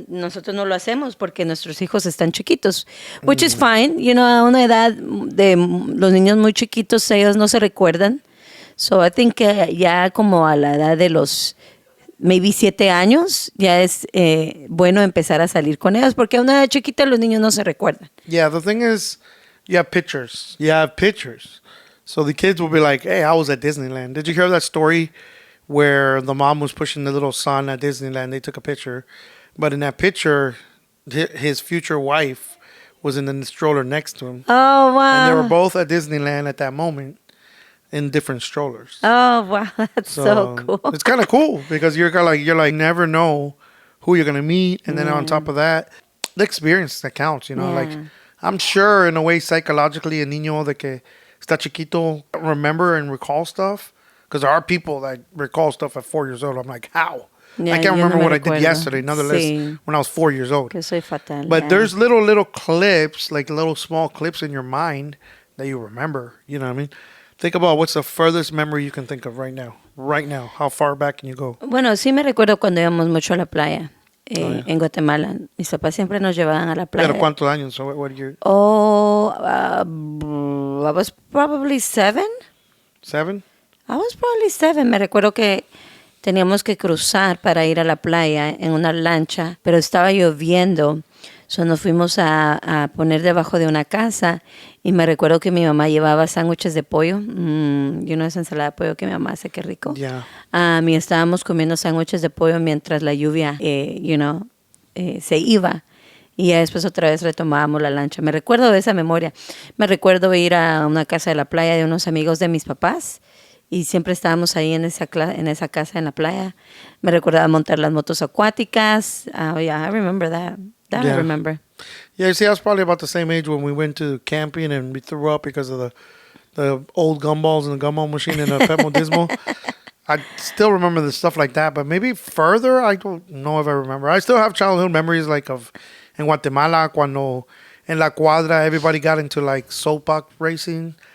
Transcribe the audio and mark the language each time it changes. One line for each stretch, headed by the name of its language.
Spanish: Nosotros no lo hacemos porque nuestros hijos están chiquitos,
English: which is fine.
Spanish: A una edad de los niños muy chiquitos, ellos no se recuerdan.
English: So I think
Spanish: que ya como a la edad de los maybe 7 años, ya es bueno empezar a salir con ellos porque a una edad chiquita los niños no se recuerdan.
English: Yeah, the thing is, you have pictures. So the kids will be like, hey, I was at Disneyland. Did you hear that story where the mom was pushing the little son at Disneyland? They took a picture. But in that picture, his future wife was in the stroller next to him. Oh, wow. And they were both at Disneyland at that moment in different strollers. Oh, wow. That's so cool. It's kind of cool because you're like never know who you're going to meet. And then on top of that, the experience that counts, like I'm sure in a way psychologically a
Spanish: niño de que está chiquito
English: remember and recall stuff. Because there are people that recall stuff at 4 years old. I'm like, how? Yeah, I can't remember what I did yesterday, nonetheless, when I was 4 years old.
Spanish: Que soy fatal.
English: But there's little clips, like little small clips in your mind that you remember. You know what I mean? Think about what's the furthest memory you can think of right now. Right now. How far back can you go?
Spanish: Bueno, sí me recuerdo cuando íbamos mucho a la playa. en Guatemala. Mis papás siempre nos llevaban a la playa. ¿Pero cuántos años?
English: So what year? Oh, I was probably 7. 7? I was probably 7.
Spanish: Me recuerdo que teníamos que cruzar para ir a la playa en una lancha, pero estaba lloviendo. So nos fuimos a poner debajo de una casa y me recuerdo que mi mamá llevaba sándwiches de pollo. Esa ensalada de pollo que mi mamá hace, qué rico.
English: Yeah.
Spanish: Y estábamos comiendo sándwiches de pollo mientras la lluvia, se iba. Y ya después otra vez retomábamos la lancha. Me recuerdo de esa memoria. Me recuerdo ir a una casa de la playa de unos amigos de mis papás. Y siempre estábamos ahí en esa casa en la playa. Me recordaba montar las motos acuáticas.
English: I remember that. I remember. Yeah, see, I was probably about the same age when we went to camping and we threw up because of the old gumballs and the gumball machine and the Pet Modismo. I still remember the stuff like that, but maybe further, I don't know if I remember. I still have childhood memories like of in Guatemala,
Spanish: cuando en la cuadra
English: everybody got into like soapbox racing.